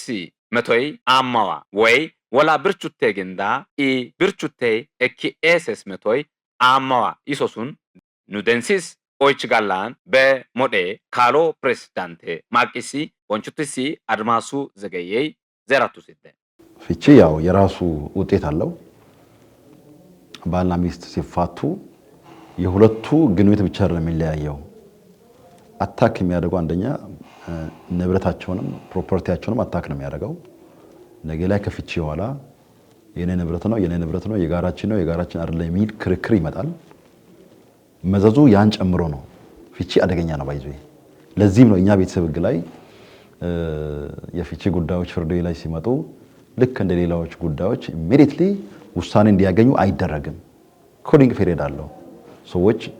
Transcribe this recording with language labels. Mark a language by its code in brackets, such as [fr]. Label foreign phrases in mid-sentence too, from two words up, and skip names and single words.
[sid] መቶይ አማዋ ወይ ወላ ብርቹቴ ግንዳ ኢ ብርቹቴ እኪ ኤስስ መቶይ አማዋ ይሶሱን ኑደንሲስ ኦይች ጋላን በሞዴ ካሎ ፕሬዝዳንቴ ማቂሲ ወንቹቲሲ አድማሱ ዘገየይ ዘራቱ ሲተ [am] ፍቺ ያው የራሱ ውጤት አለው። ባልና ሚስት ሲፋቱ የሁለቱ ግንኙነት ብቻ አይደለም የሚለያየው። አታክ የሚያደርገው አንደኛ ንብረታቸውንም ፕሮፐርቲያቸውንም አታክ ነው የሚያደርገው። ነገ ላይ ከፍቺ በኋላ የኔ ንብረት ነው የጋራችን ነው የጋራችን አይደለም የሚል ክርክር ይመጣል። መዘዙ ያን ጨምሮ ነው። ፍቺ አደገኛ ነው ባይዘይ። ለዚህም ነው እኛ ቤተሰብ ሕግ ላይ የፍቺ ጉዳዮች ፍርድ ቤት ላይ ሲመጡ ልክ እንደ ሌላዎች ጉዳዮች ኢሚዲየትሊ ውሳኔ እንዲያገኙ አይደረግም። [en] cooling period [am] አለው። ሰዎች